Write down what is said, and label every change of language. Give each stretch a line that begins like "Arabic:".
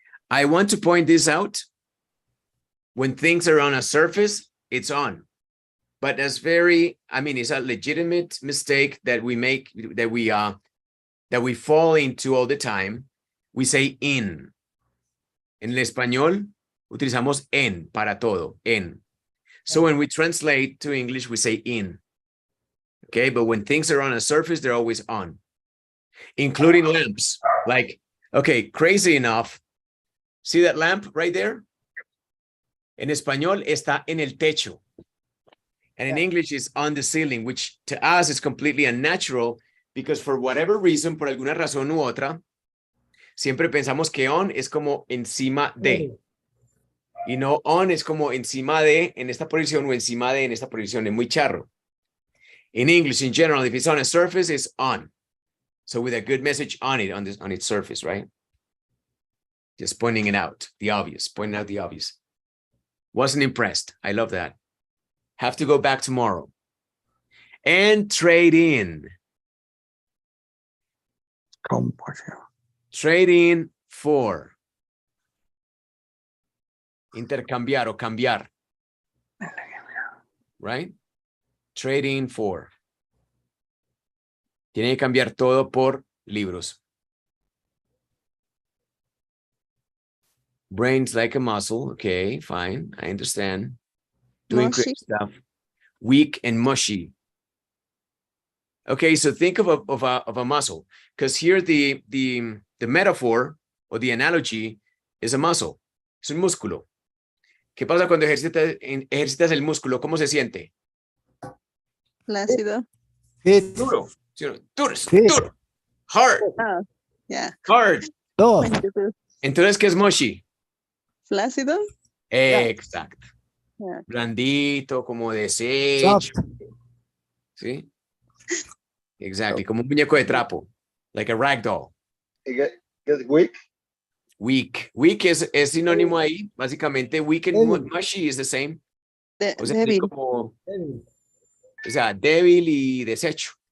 English: I want to point this out. When things are on a surface, it's on. But that's very, I mean, it's a legitimate mistake that we make, that we fall into all the time. We say in.
Spanish: En el español, utilizamos en para todo, en.
English: So when we translate to English, we say in. Okay, but when things are on a surface, they're always on. Including lamps. Like, okay, crazy enough. See that lamp right there?
Spanish: En español está en el techo.
English: And in English is on the ceiling, which to us is completely unnatural because for whatever reason,
Spanish: por alguna razón u otra, siempre pensamos que on es como encima de. Y no on es como encima de en esta posición o encima de en esta posición. Es muy charro.
English: In English, in general, if it's on a surface, it's on. So with a good message on it, on its surface, right? Just pointing it out, the obvious, pointing out the obvious. Wasn't impressed. I love that. Have to go back tomorrow. And trade in. Trade in for.
Spanish: Intercambiar o cambiar.
English: Right? Trade in for.
Spanish: Tiene que cambiar todo por libros.
English: Brains like a muscle. Okay, fine. I understand. Doing great stuff. Weak and mushy. Okay, so think of a muscle, because here the metaphor or the analogy is a muscle.
Spanish: Es un músculo. ¿Qué pasa cuando ejercitas el músculo? ¿Cómo se siente? Flácido. Duro. Duro.
English: Hard. Oh, yeah. Hard.
Spanish: Dos. Entonces, ¿qué es mushy? Flácido. Exacto.
English: Yeah.
Spanish: Blandito, como desecho. ¿Sí?
English: Exactly.
Spanish: Como un muñeco de trapo.
English: Like a rag doll. Get weak.
Spanish: Weak. Weak es sinónimo ahí. Básicamente,
English: weak and mushy is the same.
Spanish: O sea, es como, o sea, débil y desecho.